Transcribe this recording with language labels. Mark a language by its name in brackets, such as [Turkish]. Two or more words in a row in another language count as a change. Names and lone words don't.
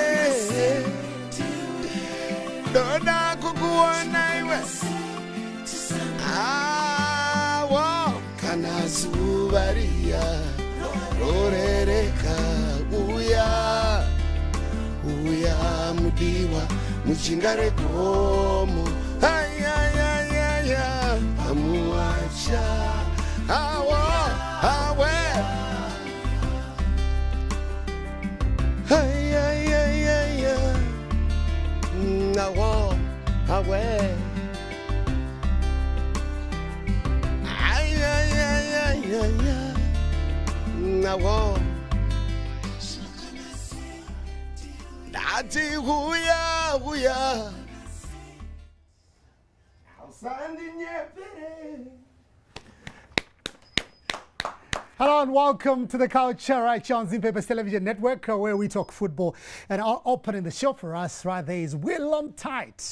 [Shona] Noda kukuona iwe. Awo kana zuvaria rorereka. Uya uya mudiwa muchingare komo. Ay ay ay ay ay. Pamuacha. Awo awe. Ay ay ay ay ay. Awo awe. Nawo Ndati huya huya. [English] Hello and welcome to the Culture right here on Zimpepes Television Network, where we talk football. And opening the show for us right there is Willom Tight.